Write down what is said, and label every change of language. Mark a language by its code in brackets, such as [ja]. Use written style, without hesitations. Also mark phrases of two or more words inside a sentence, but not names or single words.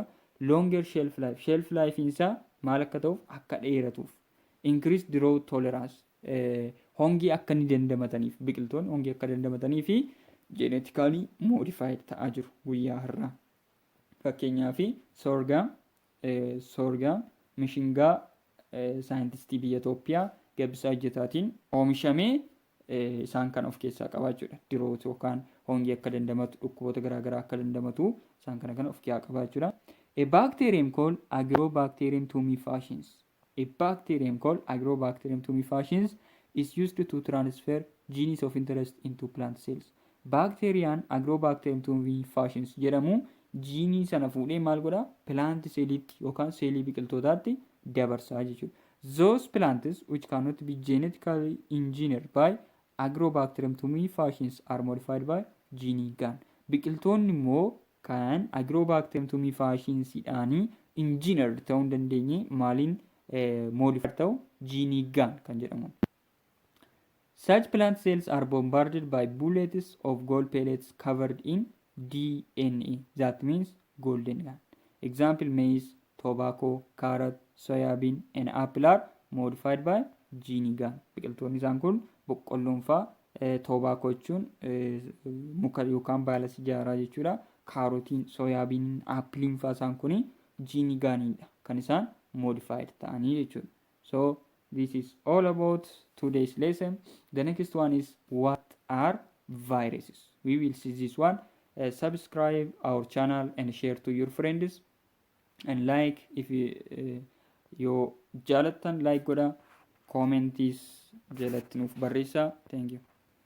[en] Longer shelf life. Shelf life [om] isaa maal akka ta'uuf akka dheeratuuf. [en] Increased drought tolerance. [om] Hongii akka inni dandamataniif biqiltoonni hongii akka dandamatanii fi [en] genetically modified [om] ta'aa jiru guyyaa har'aa. Fakkeenyaaf sorghum mishingaa saayintistii biyya Itoophiyaa Gabbisaa Hojjetaatiin oomishamee isaan kan of keessaa qabaachuudha. Drought yookaan hongii akka dandamatu dhukkuboota garaagaraa akka dandamatu isaan kana of keessaa qabaachuudha. [en] A bacterium called Agrobacterium tumefaciens. A bacterium called Agrobacterium tumefaciens is used to transfer genes of interest into plant cells. [om] Bacteriaan Agrobacterium tumefaciens jedhamu jiinii sana fuudhee maal godha? Plant seeliitti yookaan seelii biqiltootaatti dabarsaa jechuudha. [en] Those plants which cannot be genetically engineered by Agrobacterium tumefaciens are modified by gene gun. [om] Biqiltoonni immoo kan Agrobacterium tumefaciensidhaanii engineered ta'uu hin dandeenye maaliin modified ta'u [en] gene gun [om] kan jedhamu. [en] Such plant cells are bombarded by bullets of gold pellets covered in DNA. That means golden gun. Example maize, tobacco, carrot, soyabean and apple are modified by gene gun. [om] Biqiltoonni isaan kun boqqolloon fa'aa tobacco jechuun muka yookaan baala sijaaraa jechuudha. Kaarotiin, soyabean, appiliin fa'aa isaan kun [en] gene gunidha [om] kan isaan modified ta'anii jechuudha. [en] So this is all about today's lesson. The next one is what are viruses? We will see this one. Subscribe our channel and share to your friends and like if you jaalatan like [om] godha commentis jalatti nuuf barreessa. [en] Thank you.